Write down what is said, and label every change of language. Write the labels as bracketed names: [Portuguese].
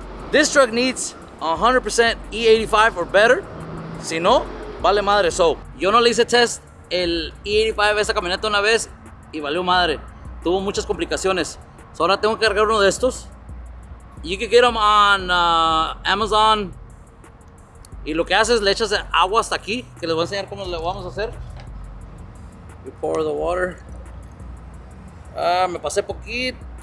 [English] This truck needs 100% E85 or better. [Spanish] Si no, vale madre. So, yo no le hice test el E85 a esa camioneta una vez y valió madre. Tuvo muchas complicaciones. So ahora tengo que cargar uno de estos. [English] You can get them on Amazon. [Spanish] Y lo que haces, le echas agua hasta aquí, que les voy a enseñar cómo lo vamos a hacer. [English] You pour the water. [Spanish] Me pasé poquito.